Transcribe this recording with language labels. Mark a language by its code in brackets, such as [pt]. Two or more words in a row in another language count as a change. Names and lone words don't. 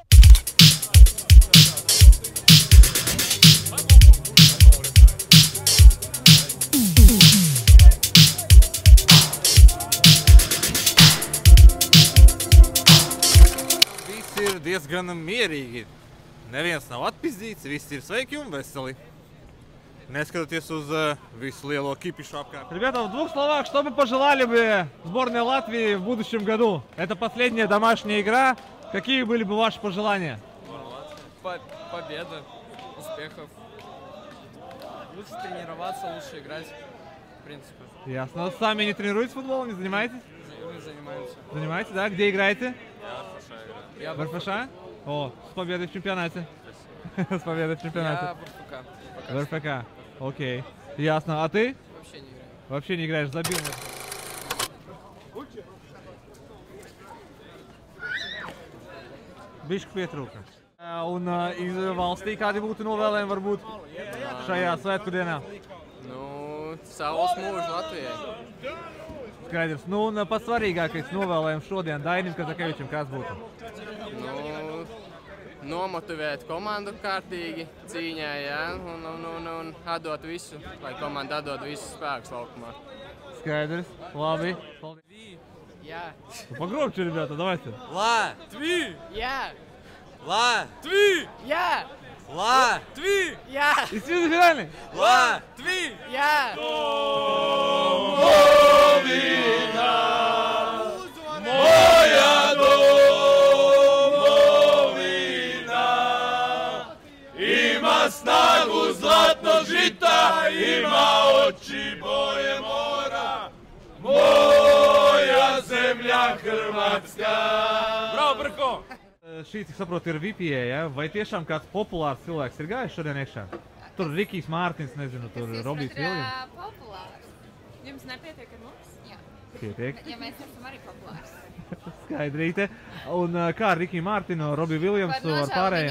[lv] Diezgan mierīgi. Neviens nav atpizdīts, visi ir sveiki un veseli. Нескатотесь uz visu lielo кипишу апкар. [ru] Ребята, в 2 словах, что бы пожелали бы сборной Латвии в будущем году? Это последняя домашняя игра. Какие были бы ваши пожелания? Победы, успехов. Лучше тренироваться, лучше играть, в принципе. Ясно. Сами не тренируетесь футболом, не занимаетесь? Мы занимаемся. Занимаетесь, да? Где играете? Я в РФШ? О, с победой в чемпионате. С победой в чемпионате. Я в РФК. В РФК. Окей. Ясно. А ты? Вообще не играю. Вообще не играешь, забил. [lv] Bišķi pietrūka. Un iz valstī kādi būtu novēlējumi varbūt šajā svētku dienā? Nu, saules mūžu Latvijai. Skaidrs. Nu, un pats svarīgākais novēlējums šodien Dainim Kazakevičam kāds būtu? Nu, nomotivēt komandu kārtīgi cīņā, jā, un atdot visu, lai komanda atdod visu spēkus laukumā. Skaidrs. Labi. Jā. [ru] Pogромче, ребята, давайте. [lv] Latvija! Jā. Latvija! Jā. Latvija! Jā. [ru] И свет финальный. [lv] Latvija! Jā. [hr] Moja domovina ima snagu zlatnog žita, ima oči boje mora, moja zemlja Hrvatska. [lv] Bravo, Brko! šī, cik saprotu, ir VPA, ja? Vai tiešām kāds populārs cilvēks ir gājis šodien iekšā? Tur Rikijs Mārtiņš, nezinu, tur Robijs Viljams. Populārs. Jums nepietiek ar mums? Jā. Pietiek. Ja mēs esam arī populārs. Skaidrīte. Un kā ar Rikiju Mārtiņu, Robiju Viljamsu ar pārējiem?